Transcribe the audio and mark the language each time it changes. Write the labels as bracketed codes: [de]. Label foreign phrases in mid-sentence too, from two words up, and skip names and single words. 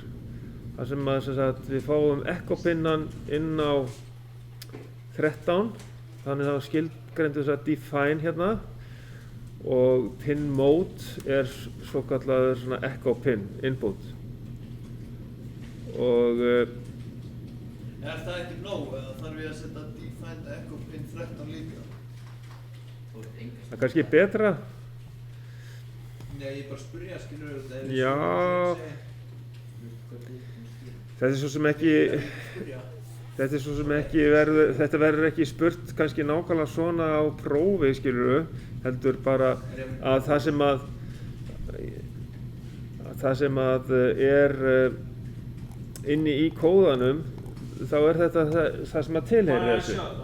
[is] Þar sem að við fáum ekkopinnan inn á 13, þannig þá skilgreindu þess að define hérna og [en] pin mode [is] er svo kallaður svona ekkopin input. Og Er það ekki nóg eða þarf ég að setja [en] defined echo pin 13 [is] líka? Þú ert enga það er kannski betra. Nei, ég bara spyrja, skilur þetta Já. Þetta er svo sem ekki, Spyrja. þetta verður ekki spurt kannski nákvæmlega svona á prófi, skilurðu, heldur bara að það sem að er inni í kóðanum, þá er þetta það sem að tilheyrir þessu.